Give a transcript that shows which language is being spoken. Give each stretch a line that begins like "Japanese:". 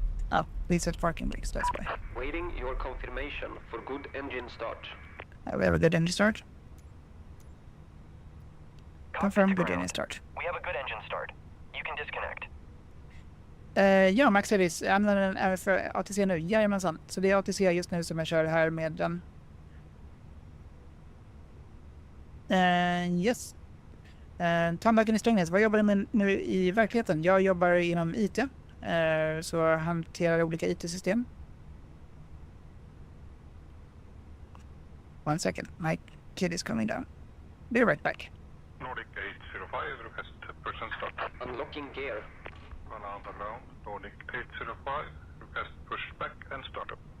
English: Oh, please set parking brakes, that's why. Waiting your confirmation for good engine start. We have a good engine start. Confirm to good ground. engine start. We have a good engine start. You can disconnect.
Swedish: Ja, Max Edis använder den även för ATC nu. Jajamensan. Så det är ATC just nu som jag kör här med den. Yes. Tandläkaren i Strängnäs, vad jobbar du med nu i verkligheten? Jag jobbar inom IT. Så jag hanterar olika IT-system.
English: One second, my kid is coming down. Be right back. Nordic 805, request person start. Unlocking gear. Arlanda ground, Nordic 805, request pushback and startup.